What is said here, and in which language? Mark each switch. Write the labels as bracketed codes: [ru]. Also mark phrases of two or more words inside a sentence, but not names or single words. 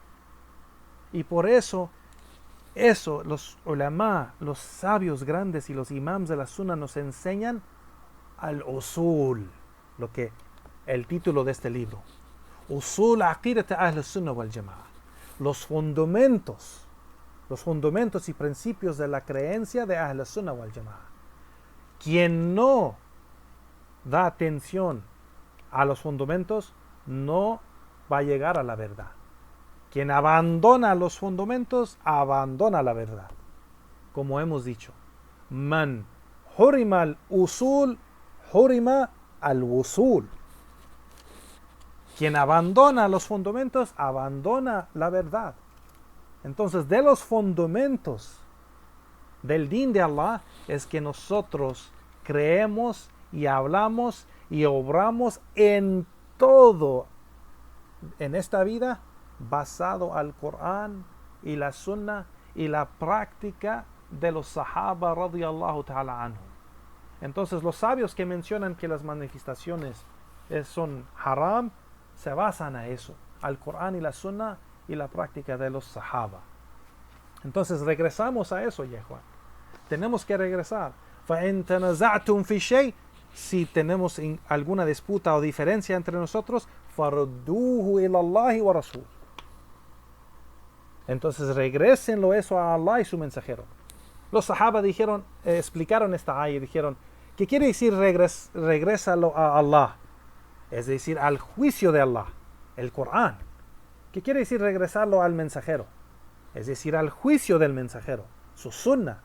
[es] Y por eso, los ulama, los sabios grandes y los imams de la Sunna nos enseñan al usul, lo que el título de este libro, [ar] أصول عقيدة أهل السنة والجماعة, [es] los fundamentos y principios de la creencia de [ar] أهل السنة والجماعة. [es] Quien no da atención a los fundamentos no va a llegar a la verdad. Quien abandona los fundamentos, abandona la verdad. Como hemos dicho, [ar] من حرم الأصول حرم الوصول. [es] Quien abandona los fundamentos, abandona la verdad. Entonces, de los fundamentos del din de Allah es que nosotros creemos y hablamos y obramos en todo en esta vida basado al Corán y la Sunna y la práctica de los Sahaba [ar] رضي الله تعالى عنه. [es] Entonces los sabios que mencionan que las manifestaciones son haram se basan a eso, al Corán y la Sunna y la práctica de los Sahaba. Entonces regresamos a eso, ya Juan. Tenemos que regresar. [ar] فَإِن تَنَزَعْتُمْ فِي شَيْءٍ, [es] si tenemos alguna disputa o diferencia entre nosotros, [ar] فَرُدُّوهُ إِلَى اللَّهِ وَرَسُولِهِ. [es] Entonces regrésenlo eso a Allah y su mensajero. Los Sahaba dijeron, explicaron esta ayah y dijeron, ¿qué quiere decir regrésalo a Allah? Es decir, al juicio de Allah, el Corán. ¿Qué quiere decir regresarlo al mensajero? Es decir, al juicio del mensajero, su sunnah.